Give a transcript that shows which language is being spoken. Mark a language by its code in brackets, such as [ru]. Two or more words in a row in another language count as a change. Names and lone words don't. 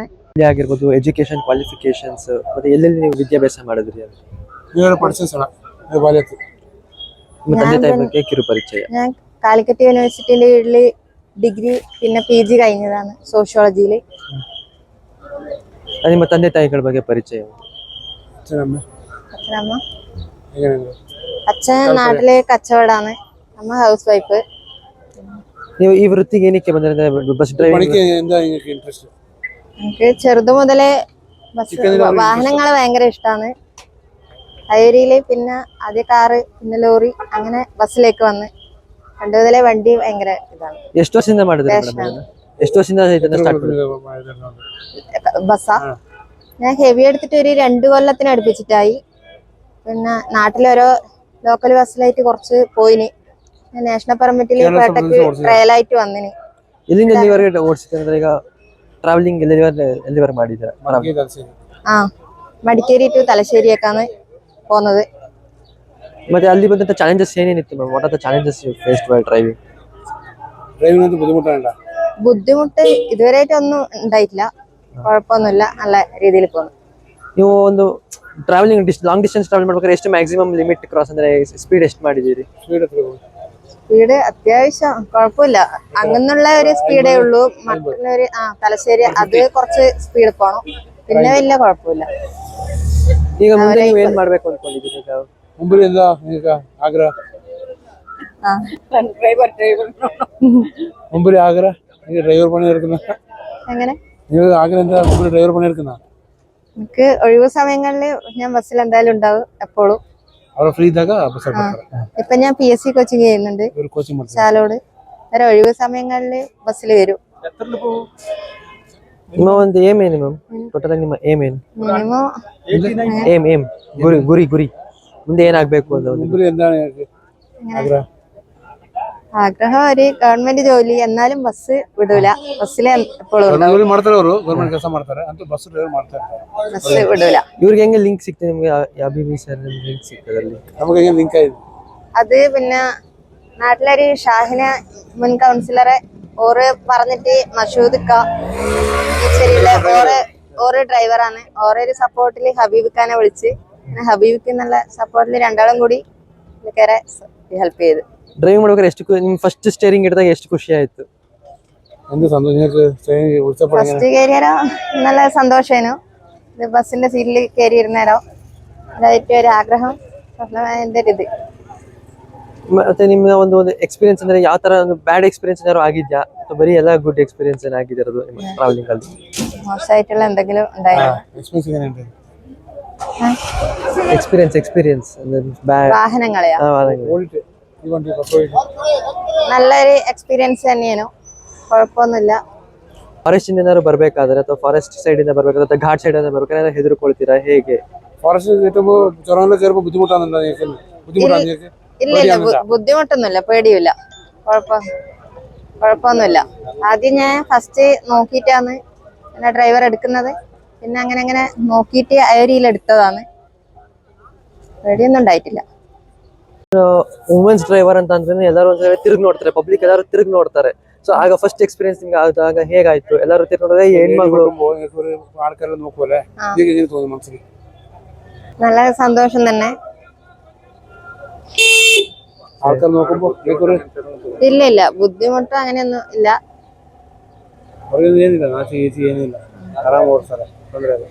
[kn] ಆಗಿರ್ಬೋದು, [en] education qualifications [kn] ಮತ್ತೆ ಎಲ್ಲೆಲ್ಲಿ ನೀವು ವಿದ್ಯಾಭ್ಯಾಸ ಮಾಡಿದ್ರಿ? ತಂದೆ ತಾಯಿ ಬಗ್ಗೆ ಕಿರು ಪರಿಚಯ. [ml] ഞാൻ കാലിക്കറ്റ് യൂണിവേഴ്സിറ്റിയിലെ കീഴില് ഡിഗ്രി പിന്നെ PG കഴിഞ്ഞതാണ് സോഷ്യോളജിയില്. [kn] ನಿಮ್ಮ ತಂದೆ ತಾಯಿಗಳ ಬಗ್ಗೆ ಪರಿಚಯ. [ml] അച്ഛനമ്മ, അച്ഛൻ നാട്ടിലെ കച്ചവടാണ്, അമ്മ [en] house wife. [kn] ನೀವು ಈ ವೃತ್ತಿಗೆ ಏನಕ್ಕೆ ಬಂದ್ರೆ [en] bus driving? [ml] എനിക്ക് ചെറുതു മുതലേ വാഹനങ്ങള് ഭയങ്കര ഇഷ്ടമാണ്. അയരിയില് പിന്നെ ആദ്യ കാറ്, പിന്നെ ലോറി, അങ്ങനെ ബസ്സിലേക്ക് വന്ന് പണ്ട് മുതലേ വണ്ടി ഭയങ്കര ഇതാണ്. [kn] ಎಷ್ಟು ವರ್ಷದಿಂದ ಮಾಡಿದ್ರಿ ಮೇಡಮ್? ಎಷ್ಟು ವರ್ಷದಿಂದ ಇದನ್ನ ಸ್ಟಾರ್ಟ್ ಮಾಡಿದ್ರಿ? [ml] ബസ്സാ ഞാൻ ഹെവി എടുത്തിട്ട് ഒരു 2 കൊല്ലത്തിന് അടുപ്പിച്ചിട്ടായി. പിന്നെ നാട്ടിലോരോ [en] local bus [ml] കുറച്ച് പോയിന്. [en] national permit [ml] പേട്ടക്ക് ട്രയലായിട്ട് വന്നിന്. [kn] ಇಲ್ಲಿಂದ ಎಲ್ಲಿವರೆಗೆ ಓಡಿಸಿದ್ರೆ? ಈಗ ಟ್ರಾವೆಲಿಂಗ್ ಎಲ್ಲಿವರೆಗೆ ಮಾಡಿದ್ದೀರಾ? [ml] ആ മടിക്കേരി ടു തലശ്ശേരിയൊക്കെയാണ് പോകുന്നത്. [kn] ಮತ್ತೆ ಅಲ್ಲಿ ಬಂದಂತ ಚಾಲೆಂಜಸ್ ಏನೇನಿತ್ತು ಮ್ಯಾಮ್? [en] What are the challenges you faced while driving? [ml] ബുദ്ധിമുട്ട് ഇതുവരെയായിട്ടൊന്നും ഉണ്ടായിട്ടില്ല, കുഴപ്പമൊന്നുമില്ല, നല്ല രീതിയിൽ പോകുന്നു. [kn] ನೀವು ಒಂದು [en] traveling long distance travel [kn] ಮಾಡ್ಬೇಕಾದ್ರೆ ಎಷ್ಟು [en] maximum limit cross [kn] ಅಂದ್ರೆ ಸ್ಪೀಡ್ ಎಷ್ಟು ಮಾಡಿದ್ದೀರಿ? [ml] സ്പീഡ് അത്യാവശ്യം കുഴപ്പമില്ല, അങ്ങന്നുള്ള ഒരു സ്പീഡേ ഉള്ളൂ. മറ്റുള്ളൊരു തലശ്ശേരി അത് കുറച്ച് സ്പീഡ് പോണം, പിന്നെ വലിയ കുഴപ്പമില്ല. [kn] ಈಗ ಮುಂದೆ ನೀವು ಏನ್ ಮಾಡ್ಬೇಕು ಅನ್ಕೊಂಡಿದ್ದೀರಿ? ಮುಂಬೈಯಿಂದ ಆಗ್ರಾ, [ml] മുമ്പിൽ ആഗ്ര ഡ്രൈവർ പണി എടുക്കുന്ന എങ്ങനെ ആഗ്ര മുമ്പിൽ ഡ്രൈവർ പണി എടുക്കുന്ന എനിക്ക് ഒഴിവ് സമയങ്ങളിൽ ഞാൻ ബസ്സിൽ എന്തായാലും ഉണ്ടാവും എപ്പോഴും. അവിടെ ഫ്രീ ഇതാക ഇപ്പൊ ഞാൻ PSC കോച്ചിങ് ചെയ്യുന്നുണ്ട് ചാലോട്. വേറെ ഒഴിവ് സമയങ്ങളിൽ ബസ്സിൽ വരും. [kn] ನಿಮ್ಮ ಒಂದು ಏಮ್ ಏನು ಮ್ಯಾಮ್? ಟೋಟಲ್ ನಿಮ್ಮ ಏಮ್ ಏನು? [ml] മിനിമം [kn] ಏಮ್ ಗುರಿ ಮುಂದೆ ಏನಾಗಬೇಕು ಅಂತ [ml] മുമ്പിൽ എന്താണ് ആഗ്രഹം? ആഗ്രഹം ഒരു ഗവൺമെന്റ് ജോലി, എന്നാലും ബസ് വിടൂല. ബസ്സിലെ എപ്പോഴും [kn] ಜೋಲಿ ಮಾಡ್ತಾರೆ, ಅವರು ಗೌರ್ಮೆಂಟ್ ಕೆಲಸ ಮಾಡ್ತಾರೆ ಅಂತೂ [en] bus driver [kn] ಮಾಡ್ತಾರೆ. [ml] ബസ് വിടൂല. [kn] ಇವ್ರಿಗೆ ಹೆಂಗೆ ಲಿಂಕ್ ಸಿಗ್ತದೆ ನಿಮ್ಗೆ? ಅಭಿವಿ ಸರ್ ಲಿಂಕ್ ಸಿಗ್ತದೆ ಅಲ್ಲಿ? [ml] നമുക്ക് എങ്ങനെ ലിങ്ക് ആയിരുന്നു അത് പിന്നെ നാട്ടിലൊരു ഷാഹിന മുൻ കൗൺസിലറെ ഓറ് പറഞ്ഞിട്ട് മഷൂദ് ഓറ് ഡ്രൈവറാണ്. ഓരോ ഒരു സപ്പോർട്ടില് ഹബീബ് ഖാനെ വിളിച്ച് ഹബീബ് എന്നുള്ള സപ്പോർട്ടില് രണ്ടാളും കൂടി ഹെൽപ്പ് ചെയ്ത്. [kn] ಡ್ರೈವ್ ಮಾಡ್ಬೇಕಾದ್ರೆ ಎಷ್ಟು ನಿಮ್ [en] first steering [kn] ಹಿಡಿದಾಗ ಎಷ್ಟು ಖುಷಿ ಆಯ್ತು? [ml] ഫസ്റ്റ് കയറിയാലോ നല്ല സന്തോഷേനു. ഇത് ബസ്സിന്റെ സീറ്റിൽ കയറി ഇരുന്നേരോ അതായിട്ട് ഒരു ആഗ്രഹം, എന്റെ ഒരു ഇത്. [kn] ಮತ್ತೆ ನಿಮ್ಮ ಒಂದು ಎಕ್ಸ್ಪೀರಿಯನ್ಸ್ ಅಂದ್ರೆ ಯಾವ ತರ ಒಂದು [en] bad experience [kn] ಏನಾದ್ರು ಆಗಿದ್ಯಾ ಅಥವಾ ಬರೀ ಎಲ್ಲ [en] good experience [kn] ಆಗಿರೋದು ನಿಮ್ಮ ಟ್ರಾವೆಲಿಂಗ್ ಅಲ್ಲಿ? [ml] മോശമായിട്ടുള്ള എന്തെങ്കിലും ഉണ്ടായിരുന്നു? [kn] ಎಕ್ಸ್ಪೀರಿಯನ್ಸ್ ಅಂದ್ರೆ ಬ್ಯಾಡ್ [ml] വാഹനങ്ങളെയാ നല്ലൊരു എക്സ്പീരിയൻസ് തന്നെയാണ്, കുഴപ്പമൊന്നുമില്ല. [kn] ಫಾರೆಸ್ಟ್ ಇಂದ ಏನಾದ್ರು ಬರ್ಬೇಕಾದ್ರೆ ಅಥವಾ [en] forest side [kn] ಇಂದ ಬರ್ಬೇಕಾದ್ರೆ ಅಥವಾ [en] ghat side [kn] ಇಂದ ಬರ್ಬೇಕಾದ್ರೆ ಹೆದರ್ಕೊಳ್ತೀರಾ ಹೇಗೆ? [ml] ഫോറസ്റ്റ് ചേരുമ്പോ ബുദ്ധിമുട്ടാണ്. ഇല്ല ഇല്ല, ബുദ്ധിമുട്ടൊന്നുമില്ല, പേടിയില്ല, കുഴപ്പമൊന്നുമില്ല. ആദ്യം ഞാൻ ഫസ്റ്റ് നോക്കിയിട്ടാണ് പിന്നെ ഡ്രൈവർ എടുക്കുന്നത്. പിന്നെ അങ്ങനെ നോക്കിയിട്ട് അയരിയിൽ എടുത്തതാണ്. പേടിയൊന്നും ഉണ്ടായിട്ടില്ല. [en] womens driver [kn] ಅಂತ ಅಂದ್ರೆ ಎಲ್ಲರೂ ಒಂದ್ಸಲ ತಿರುಗಿ ನೋಡ್ತಾರೆ, ಪಬ್ಲಿಕ್ ಎಲ್ಲರೂ ತಿರುಗಿ ನೋಡ್ತಾರೆ. ಸೊ ಆಗ [en] first experience [kn] ನಿಮ್ಗೆ ಆದಾಗ ಹೇಗಾಯ್ತು? ಎಲ್ಲರೂ ತಿರುಗಿ ನೋಡಿದ್ರೆ ಹೆಣ್ಮಗಳು [ml] ആൾക്കാരെല്ലാം നോക്കുമല്ലേ, തോന്നുന്നു മനസ്സിൽ നല്ല സന്തോഷം തന്നെ. ആൾക്കാർ നോക്കുമ്പോ ഇല്ല ഇല്ല, ബുദ്ധിമുട്ടോ അങ്ങനെയൊന്നും ഇല്ല. [kn] ಏನಿಲ್ಲ, ನಾಚಿ ಏನಿಲ್ಲ, ಆರಾಮ್ ಓಡಿಸ್ತಾರೆ, ತೊಂದರೆ ಇಲ್ಲ.